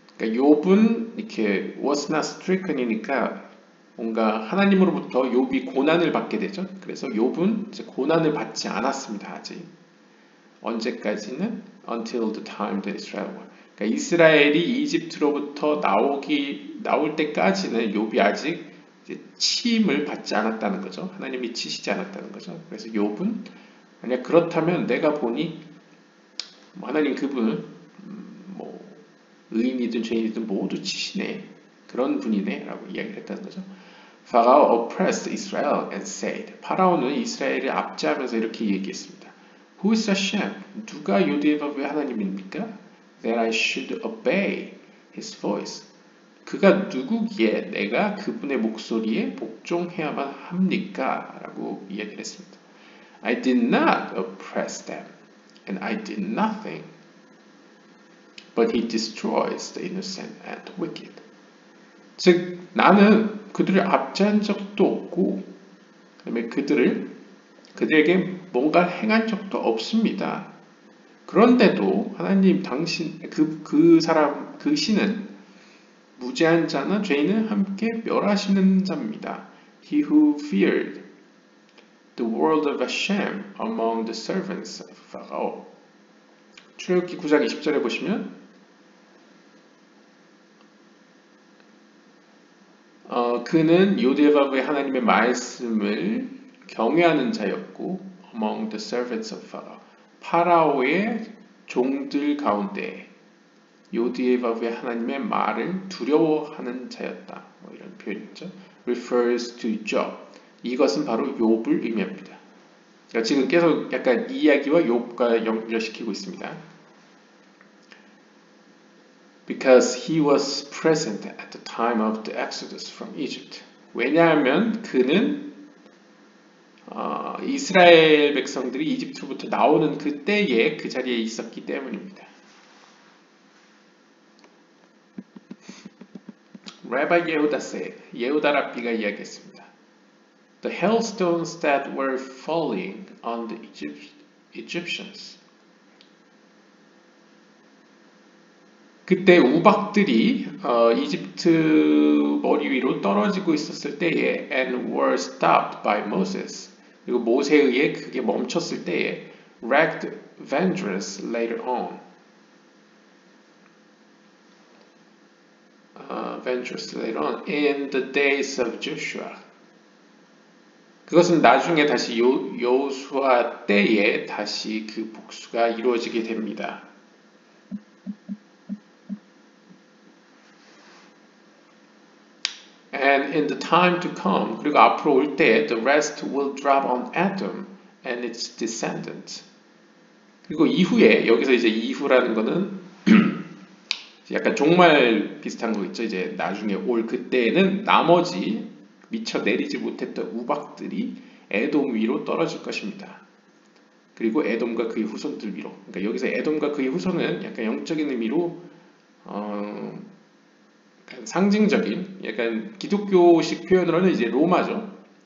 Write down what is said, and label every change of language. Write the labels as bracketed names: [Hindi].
[Korean] 그러니까 욥은 이렇게 [English] was not stricken이니까 [Korean] 뭔가 하나님으로부터 욥이 고난을 받게 되죠. 그래서 욥은 이제 고난을 받지 않았습니다. 아직. 언제까지는 [English] until the time that Israel were. [Korean] 그러니까 이스라엘이 이집트로부터 나올 때까지는 욥이 아직 이제 치임을 받지 않았다는 거죠. 하나님이 치시지 않았다는 거죠. 그래서 욥은 만약 그렇다면 내가 보니 하나님 그분은 뭐 의인이든 죄인이든 모두 치시네. 그런 분이네 라고 이야기를 했다는 거죠. [English] Pharaoh oppressed Israel and said. [Korean] 파라오는 이스라엘을 압제하면서 이렇게 얘기했습니다. [English] Who is Hashem? [Korean] 누가 유대의 법의 하나님입니까? [English] That I should obey his voice. [Korean] 그가 누구기에 내가 그분의 목소리에 복종해야만 합니까? 라고 이야기를 했습니다. [English] I did not oppress them, and I did nothing. But he destroys the innocent and the wicked. [Korean] 즉, 나는 그들을 압제한 적도 없고, 그다음에 그들에게 뭔가 행한 적도 없습니다. 그런데도 하나님 당신 그 신은 무죄한 자나 죄인은 함께 멸하시는 자입니다. [English] He who feared the word of Hashem among the servants of Pharaoh. [Korean] 출애굽기 9장 20절에 보시면 그는 요디바브의 하나님의 말씀을 경외하는 자였고 [English] among the servants of Pharaoh. [Korean] 파라오의 종들 가운데 요디바브의 하나님의 말을 두려워하는 자였다. 뭐 이런 표현이죠. [English] refers to Job. [Korean] 이것은 바로 욥을 의미합니다. 그러니까 지금 계속 약간 이 이야기와 욥과 연결시키고 있습니다. [English] Because he was present at the time of the exodus from Egypt. [Korean] 왜냐하면 그는 이스라엘 백성들이 이집트로부터 나오는 그때에 그 자리에 있었기 때문입니다. [English] Rabbi Yehuda said, [Korean] 예후다 랍비가 이야기했습니다. [English] The hailstones that were falling on the Egyptians. [Korean] 그때 우박들이 이집트 머리 위로 떨어지고 있었을 때에 [English] and were stopped by Moses. [Korean] 그리고 모세에 의해 그게 멈췄을 때에 [English] wreaked vengeance later on. Vengeance later on in the days of Joshua. [Korean] 그것은 나중에 다시 여호수아 때에 다시 그 복수가 이루어지게 됩니다. [English] And in the time to come, [Korean] 그리고 앞으로 올 때, [English] the rest will drop on Adam and its descendants. [Korean] 그리고 이후에, 여기서 이제 이후라는 거는 약간 종말 비슷한 거 있죠. 이제 나중에 올 그때에는 나머지 미처 내리지 못했던 우박들이 에돔 위로 떨어질 것입니다. 그리고 에돔과 그의 후손들 위로. 그러니까 여기서 에돔과 그의 후손은 약간 영적인 의미로 약간 상징적인, 약간 기독교식 표현으로는 이제 로마죠.